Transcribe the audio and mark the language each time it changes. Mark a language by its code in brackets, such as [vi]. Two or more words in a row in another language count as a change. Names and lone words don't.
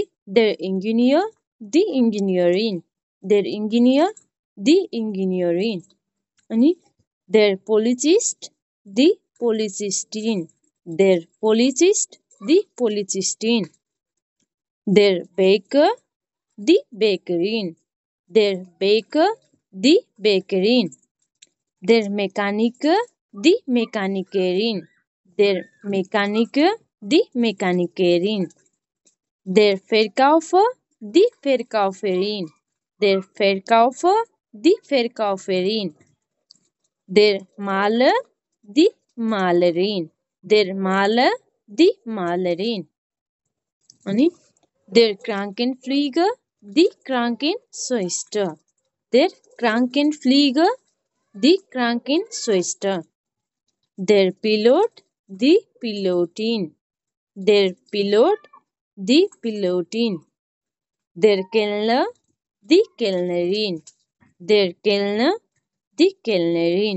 [de] der Ingenieur die Ingenieurin der Ingenieur die Ingenieurin अनि der Polizist die Polizistin der Polizist die Polizistin der Bäcker die Bäckerin der Bäcker die Bäckerin der Mechaniker die Mechanikerin der Mechaniker die Mechanikerin der Verkäufer die Verkäuferin der Verkäufer, die Verkäuferin, der Maler, die Malerin, der Maler, die Malerin. अनि der Krankenpfleger, die Krankenschwester, der Krankenpfleger, die Krankenschwester, der Pilot, die Pilotin, der Pilot, die Pilotin, der Kellner, die Kellnerin, der Kellner, die Kellnerin.